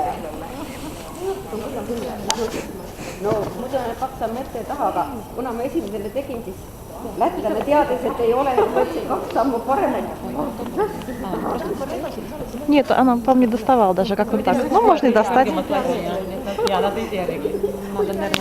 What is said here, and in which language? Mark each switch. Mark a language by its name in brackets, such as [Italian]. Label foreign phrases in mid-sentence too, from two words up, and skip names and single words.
[Estonian] No muidu me paksame ette ja taha, aga kuna ma esimesele tegin, siis lätlane teadis, et ei ole, võtsin 2 sammu paremaid. [Russian] Нет, она, по-моему, не доставала даже, как вот так. Ну, можно и достать. Надо, наверное,